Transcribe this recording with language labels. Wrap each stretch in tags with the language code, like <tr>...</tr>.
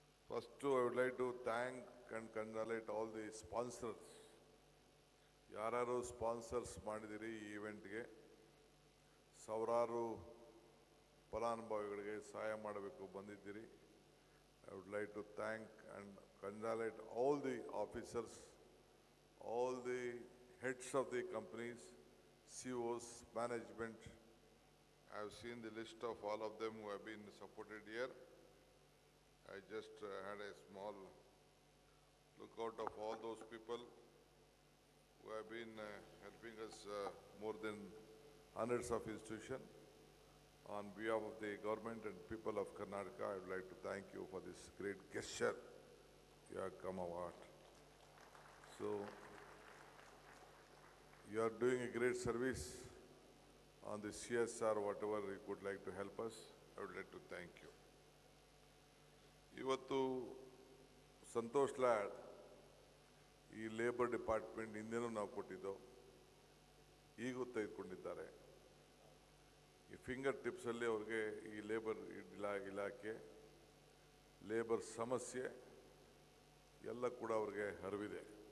<en>First, I would like to thank and congratulate all the sponsors.</en> <kn>ಯಾರು sponsors ಮಾಡಿದಿರಿ ಈ ಈವೆಂಟ್ಗೆ, ಸಾವಿರಾರು ಫಲಾನುಭವಿಗಳಿಗೆ ಸಹಾಯ ಮಾಡಬೇಕು ಬಂದಿದ್ದೀರಿ.</kn> <en>I would like to thank and congratulate all the officers, all the heads of the companies, CEOs, management. I have seen the list of all of them who have been supported here. I just had a small lookout of all those people who have been helping us more than hundreds of institutions. On behalf of the government and people of Karnataka, I would like to thank you for this great gesture you have come about. So, you are doing a great service on the CSR, whatever you would like to help us. I would like to thank you.</en> <kn>ಇವತ್ತು ಸಂತೋಷ್ ಲಾಡ್ ಈ labour department ಹಿಂದೆನೂ ನಾವು ಕೊಟ್ಟಿದ್ದೋ, ಈಗೂ ತೆಗೆದುಕೊಂಡಿದ್ದಾರೆ. ಈ finger ಟಿಪ್ಸಲ್ಲಿ ಅವ್ರಿಗೆ ಈ labour ಇಲಾಖೆ ಲೇಬರ್ ಸಮಸ್ಯೆ ಎಲ್ಲ ಕೂಡ ಅವ್ರಿಗೆ ಹರಿವಿದೆ.</kn>